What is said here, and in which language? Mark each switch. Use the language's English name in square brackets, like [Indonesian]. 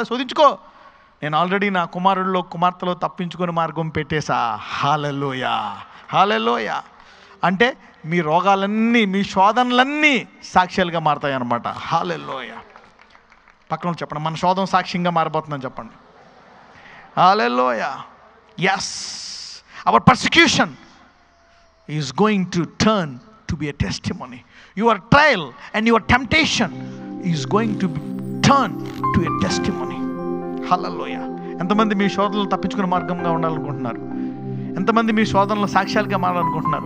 [Telugu] సరే శోధించుకో, నేను ఆల్రెడీ నా కుమార్తెలో తప్పించుకునే మార్గం పెట్టేశా. హల్లెలూయా. హల్లెలూయా. అంటే మీ రోగాలన్నీ, మీ శోధనలన్నీ సాక్ష్యాలుగా మారుతాయి అన్నమాట. హల్లెలూయా. పక్కన చెప్పండి, మన శోధన సాక్ష్యంగా మారిపోతుందని చెప్పండి. హల్లెలూయా. [English] yes, our persecution is going to turn to be a testimony. Your trial and your temptation is going to turn to a testimony. [Telugu] హల్లెలూయా. ఎంతమంది మీ శోధనలు తప్పించుకునే మార్గంగా ఉండాలనుకుంటున్నారు? ఎంతమంది మీ శోధనలు సాక్ష్యాలుగా మారాలనుకుంటున్నారు?